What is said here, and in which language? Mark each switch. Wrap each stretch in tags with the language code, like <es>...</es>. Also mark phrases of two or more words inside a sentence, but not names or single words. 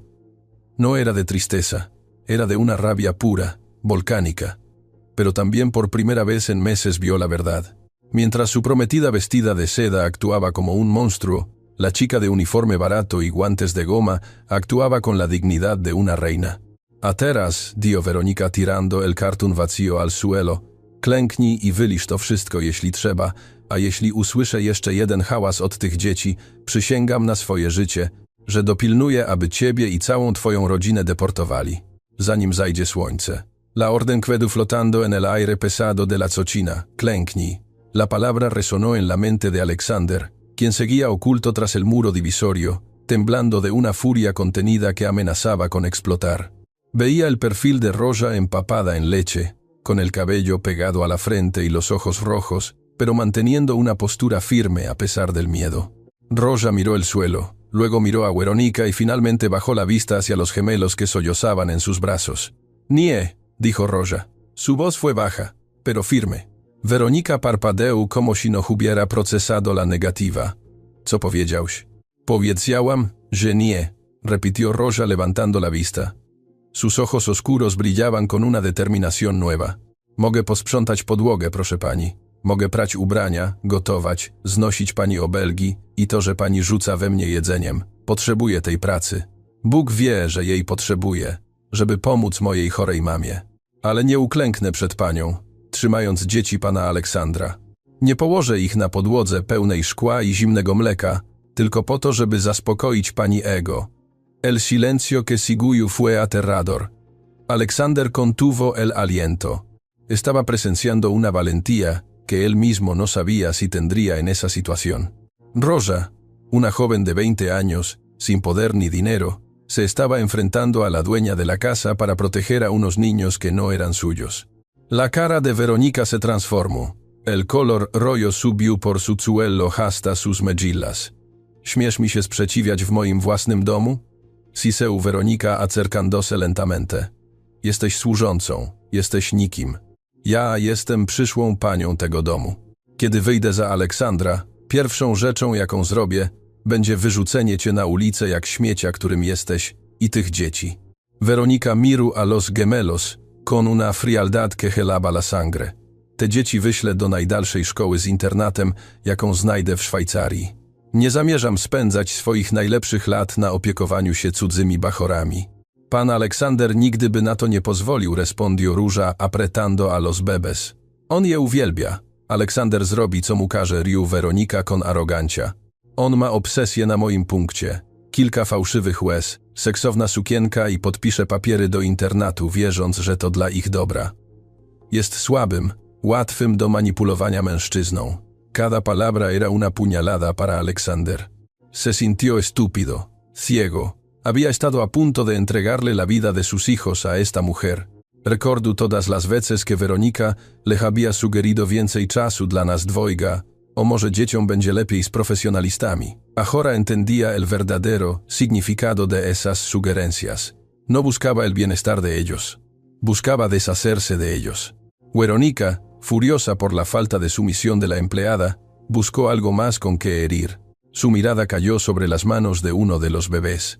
<es>No era de tristeza, era de una rabia pura, volcánica, pero también por primera vez en meses vio la verdad. Mientras su prometida vestida de seda actuaba como un monstruo, la chica de uniforme barato y guantes de goma actuaba con la dignidad de una reina.</es> <pl>A teraz,</pl> <es>dijo Weronika tirando el cartón vacío al suelo,</es> <pl>klęknij i wylisz to wszystko, jeśli trzeba, a jeśli usłyszę jeszcze jeden hałas od tych dzieci, przysięgam na swoje życie, że dopilnuję, aby ciebie i całą twoją rodzinę deportowali, zanim zajdzie słońce.</pl> <es>La orden quedó flotando en el aire pesado de la cocina.</es> <pl>Klęknij.</pl> <es>La palabra resonó en la mente de Alexander, quien seguía oculto tras el muro divisorio, temblando de una furia contenida que amenazaba con explotar. Veía el perfil de Roja empapada en leche, con el cabello pegado a la frente y los ojos rojos, pero manteniendo una postura firme a pesar del miedo. Roja miró el suelo, luego miró a Weronika y finalmente bajó la vista hacia los gemelos que sollozaban en sus brazos. Nie, dijo Roja. Su voz fue baja, pero firme. Weronika parpadeł, como si no hubiera procesado la negativa.</es> <pl>Co powiedziałś? Powiedziałam, że nie,</pl> <es>repitió Roja levantando la vista. Sus ojos oscuros brillaban con una determinación nueva.</es> <pl>Mogę posprzątać podłogę, proszę pani. Mogę prać ubrania, gotować, znosić pani obelgi i to, że pani rzuca we mnie jedzeniem. Potrzebuję tej pracy. Bóg wie, że jej potrzebuję, żeby pomóc mojej chorej mamie. Ale nie uklęknę przed panią, trzymając dzieci pana Aleksandra. Nie położę ich na podłodze pełnej szkła i zimnego mleka, tylko po to, żeby zaspokoić pani ego.</pl> <es>El silencio que siguió fue aterrador. Alexander contuvo el aliento. Estaba presenciando una valentía que él mismo no sabía si tendría en esa situación. Roja, una joven de 20 años, sin poder ni dinero, se estaba enfrentando a la dueña de la casa para proteger a unos niños que no eran suyos. La cara de Weronika se transformó. El color rojo subió por su cuello hasta sus mejillas.</es> <pl>¿Śmiesz mi się sprzeciwiać w moim własnym domu?</pl> <es>Siseu Weronika acercándose lentamente.</es> <pl>Jesteś służącą, jesteś nikim. Ja jestem przyszłą panią tego domu. Kiedy wyjdę za Aleksandra, pierwszą rzeczą, jaką zrobię, będzie wyrzucenie cię na ulicę jak śmiecia, którym jesteś, i tych dzieci.</pl> <es>Weronika miró a los gemelos con una frialdad que helaba la sangre.</es> <pl>Te dzieci wyślę do najdalszej szkoły z internatem, jaką znajdę w Szwajcarii. Nie zamierzam spędzać swoich najlepszych lat na opiekowaniu się cudzymi bachorami. Pan Aleksander nigdy by na to nie pozwolił,</pl> <es>respondió Róża apretando a los bebés.</es> <pl>On je uwielbia. Aleksander zrobi, co mu każe,</pl> <es>riu Weronika con arogancia.</es> <pl>On ma obsesję na moim punkcie. Kilka fałszywych łez, seksowna sukienka i podpisze papiery do internatu, wierząc, że to dla ich dobra. Jest słabym, łatwym do manipulowania mężczyzną.</pl> <es>Cada palabra era una puñalada para Alexander. Se sintió estúpido, ciego. Había estado a punto de entregarle la vida de sus hijos a esta mujer. Recordó todas las veces que Weronika le había sugerido</es> <pl>więcej czasu dla nas dwojga, O może dzieciom będzie lepiej z profesionalistami.</pl> <es>Ahora entendía el verdadero significado de esas sugerencias. No buscaba el bienestar de ellos. Buscaba deshacerse de ellos. Weronika, furiosa por la falta de sumisión de la empleada, buscó algo más con que herir. Su mirada cayó sobre las manos de uno de los bebés.</es>